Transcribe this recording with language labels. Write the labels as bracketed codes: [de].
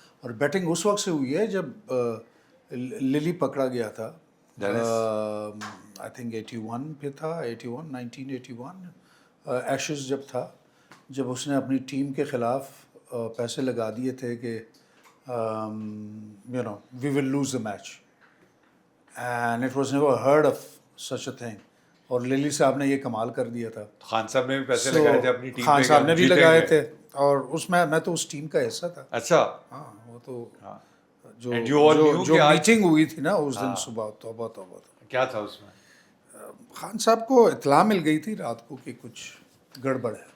[ur] اور بیٹنگ اس وقت سے ہوئی ہے جب للی پکڑا گیا تھا. آئی تھنک 81 پہ تھا, 1981 ایشز جب تھا, جب اس نے اپنی ٹیم کے خلاف پیسے لگا دیے تھے کہ [en] We will lose the match. and it was never heard of such a thing. [ur] اور لیلی صاحب نے یہ کمال کر دیا تھا. خان صاحب نے بھی پیسے لگائے تھے اپنی ٹیم پہ. خان صاحب نے بھی لگائے تھے اور اس میں تو اس ٹیم کا حصہ تھا. اچھا ہاں وہ تو جو میٹنگ ہوئی تھی نا اس دن صبح, توبہ توبہ. کیا تھا اس میں؟ خان صاحب کو اطلاع مل گئی تھی رات کو کہ کچھ گڑبڑ ہے.